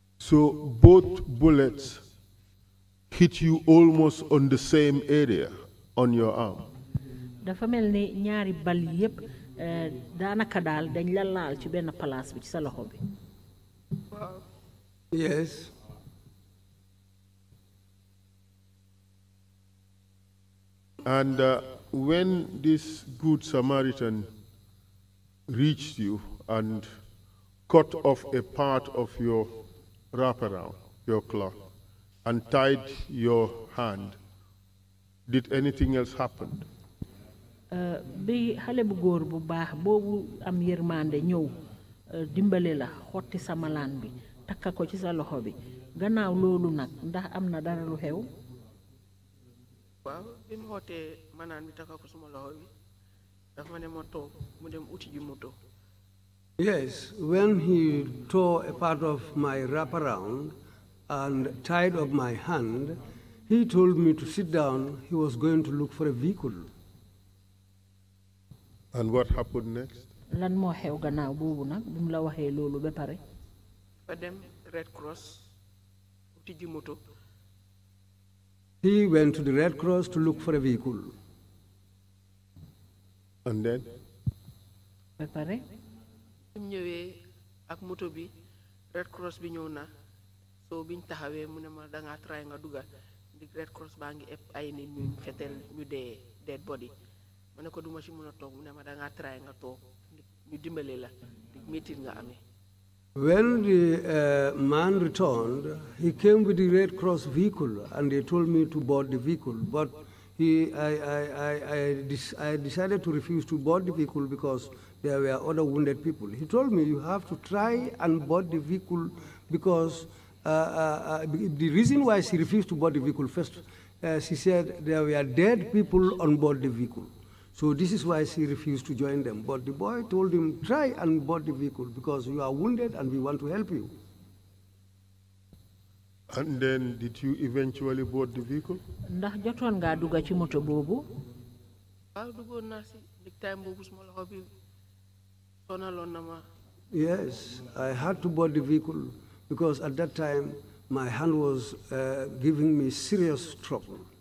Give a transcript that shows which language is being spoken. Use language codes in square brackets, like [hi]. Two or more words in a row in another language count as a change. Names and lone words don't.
[en] So both bullets hit you almost on the same area on your arm. [wo] dafa mel ni ñaari bal yépp daanaka daal dañ la laal ci benn place bi ci sa loxo bi. [en] Yes. And when this Good Samaritan reached you and cut off a part of your wraparound, your cloth, and tied your hand, did anything else happen? [wo] Bi xale bu góor bu baax boobu am yërmande ñëw dimbale la xotti sa malaan bi takka ko ci sa loxo bi gannaaw loolu nag ndax am na dara lu xew. waaw bi mu xottee malaan bi takka ko suma loxo bi dafa ma ne ma toog mu dem uti ji moto. [en] Yes, when he tore a part of my wraparound and tied up my hand, he told me to sit down. He was going to look for a vehicle. And what happened next? [wo] Lan moo xew gannaaw boobu nag bi mu la waxee loolu ba pare. fa dem Red Cross uti ji moto. [en] He went to the Red Cross to look for a vehicle. And then? [wo] Ba pare. Bi mu ñëwee ak moto bi Red Cross bi ñëw na soo biñ taxawee mu ne ma dangaa try nga dugal di Red Cross baa ngi ëpp ay nit ñu fetel ñu dee [en] dead body [wo] ma ne ko duma ci mën a toog mu ne ma dangaa try nga toog ñu dimbale la di métit nga amee. [en] When the man returned, he came with the Red Cross vehicle and they told me to board the vehicle. But I decided to refuse to board the vehicle because there were other wounded people. He told me you have to try and board the vehicle because the reason why she refused to board the vehicle first, she said there were dead people on board the vehicle. So this is why she refused to join them. But the boy told him, try and board the vehicle because you are wounded and we want to help you. And then did you eventually board the vehicle? [wo] Ndax jotoon nga dugga ci moto boobu? Waaw duggoon naa si dig time boobu suma loxo bi sonaloon na ma. [en] Yes, I had to board the vehicle because at that time my hand was giving me serious trouble.